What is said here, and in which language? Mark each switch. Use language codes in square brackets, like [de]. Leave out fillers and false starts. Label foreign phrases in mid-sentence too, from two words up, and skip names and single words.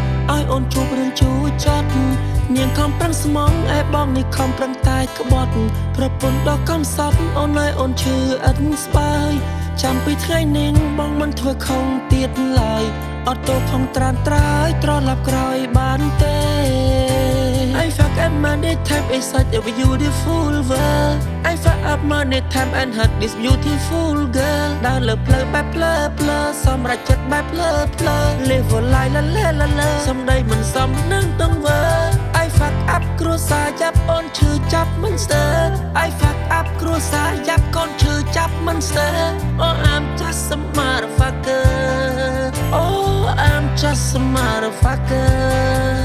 [km] អូនជួបរឿងជូរចត់នាងខំប្រឹងស្មងឯបងនេះខំប្រឹងតែក្បត់ប្រពន្ធដ៏កំសត់អូនឲ្យអូនឈឺអិនស្បាយ ចាំពីថ្ងៃនេះបងមិនធ្វើខុសទៀតឡើយអត់ទោសផងត្រានត្រើយត្រឡប់ក្រោយបានទេ [en] I fuck up money time is such a beautiful world I fuck up money time and hurt this beautiful girl [km] ដើរលើផ្លូវបែបផ្លើសម្រាប់ចិត្តបែបផ្លើ [en] live a life [km] la សំដីមិនសមនឹងទង្វើ [en] I fuck up [km] គ្រួសារចាប់អូនឈឺចាប់មិនស្ទើ [en] I fuck up [km] គ្រួសារចាប់កូនឈឺចាប់មិនស្ទើ [en] Oh I'm just a motherfucker Oh I'm just a motherfucker